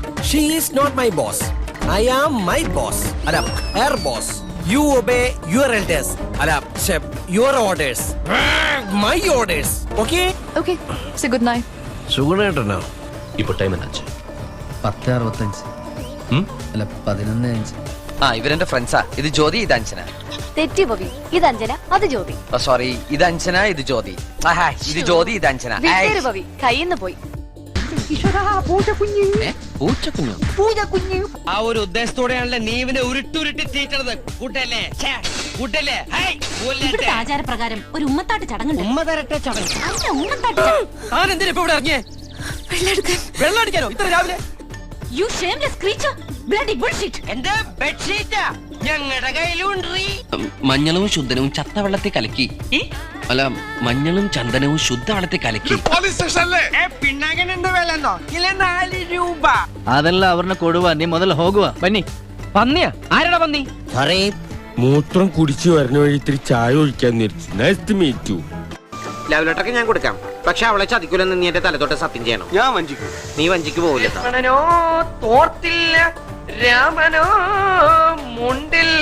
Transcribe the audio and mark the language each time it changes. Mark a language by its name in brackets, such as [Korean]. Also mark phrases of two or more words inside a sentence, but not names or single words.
[English] She is not my boss. I am my boss. Ala, her boss. You obey your elders. Ala, chef, your orders. My orders. Okay? Okay. Say good night. [Malayalam] സുഗുണേട്ടനാ ഇപ്പൊ ടൈം എന്നാச்சு 10:65 അല്ല 11:05. ആ ഇവരെന്റെ ഫ്രണ്ട്സാ. ഇത് ജ്യോതി, ഇത് അഞ്ജന. തെറ്റി പവി. ഇത് അഞ്ജന, അത് ജ്യോതി. സോറി, ഇത് അഞ്ജന, ഇത് ജ്യോതി. ആഹാ, ഇത് ജ്യോതി, ഇത് അഞ്ജന. വിട്ടേര് പവി, കയ്യിന്ന് പോയി. പൂജക്കുഞ്ഞു. ആ ഒരു ഉദ്ദേശത്തോടെയാണല്ലേ നീ ഇവനെ ഉരുട്ടുരുട്ടി തീറ്റത്. കൂട്ടല്ലേ കൂട്ടല്ലേ. ഇവിടുത്തെ ആചാരപ്രകാരം ഒരു ഉമ്മത്താട്ട് ചടങ്ങുണ്ട്. ഉമ്മ തരട്ടെ ചടങ്ങ്. ആരെന്തിനാ ഇപ്പൊ ഇവിടെ ഇറങ്ങിയേ? വെള്ളം അടിക്കാനോ ഇത്ര രാവിലെ? [English] You shameless creature! Bloody bullshit! [Malayalam] എന്റെ ബെഡ്ഷീറ്റാ ഞങ്ങളുടെ കയ്യിലുണ്ട്. മഞ്ഞളും ശുദ്ധനവും ചത്തവെള്ളത്തിൽ കലക്കി. അല്ല, മഞ്ഞളും ചന്ദനവും ശുദ്ധവെള്ളത്തിൽ കലക്കി. പിണ്ണാകനുണ്ട് വിലന്നോ? കിലോ 4 രൂപ. [Kannada] ಅದೆಲ್ಲ ಅವ್ರನ್ನ ಕೊಡುವ ನೀ ಮೊದಲು ಹೋಗುವ ಬನ್ನಿ. [Malayalam] പന്നിയാ? ആരാടാ പന്നി? സാറേ, മൂത്രം കുടിച്ചു വരുന്ന വഴി ഇത്തിരി ചായ ഒഴിക്കാൻ നിർത്തി. [English] nice to meet you. love letter [Malayalam] ഞാൻ കൊടുക്കാം, പക്ഷെ അവളെ ചതിക്കൂലെന്ന് നീ എന്റെ തലത്തോട്ട് സത്യം ചെയ്യണം. ഞാൻ വഞ്ചിക്കും. നീ വഞ്ചിക്ക് പോവില്ല. രാമനോ തോർത്തില്ല, രാമനോ മുണ്ടില്ല.